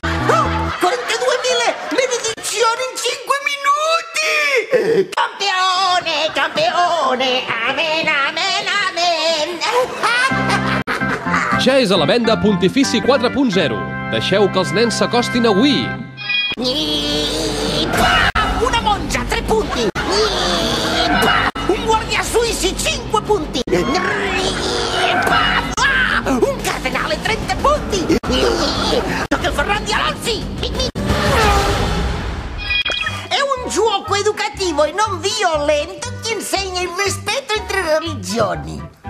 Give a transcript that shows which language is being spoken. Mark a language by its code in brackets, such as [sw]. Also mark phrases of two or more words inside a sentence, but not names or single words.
[it] 42.000 benedizioni in 5 minuti! Campione! Amen! [ca] Ja és a la venda Pontifici 4.0. Deixeu que els nens s'acostin a Wii. [it] Una monja, 3 punti! Un guardia suïci, 5 punti! Un cardenale, 30 punti! Tocca il Ferrandi Alonzi! È un gioco educativo e non violento che insegna il rispetto entre religioni.